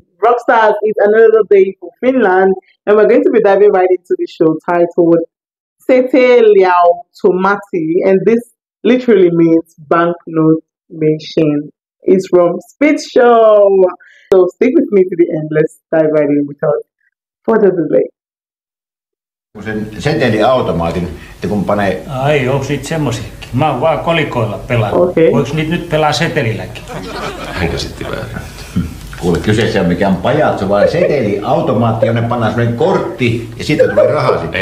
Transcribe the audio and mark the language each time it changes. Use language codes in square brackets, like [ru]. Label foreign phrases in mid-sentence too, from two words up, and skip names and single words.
[en] Rockstars is another day for Finland, and we're going to be diving right into the show titled Sete Liao Tomati, and this literally means banknote machine. It's from Speed Show. So stick with me to the end. Let's dive right in without further delay. [fi] Sen seteliautomaatin, että kun panee... Ai, onko niitä semmosiakin? Mä oon vaan kolikoilla pelannut. [en] Okay. [fi] Voiko niitä nyt pelaa setelilläkin? Hän käsitti väärin. Kuule, kyseessä on mikään pajatso, vaan seteliautomaatti, jonne pannaan semmoinen kortti ja siitä tulee rahaa sitten.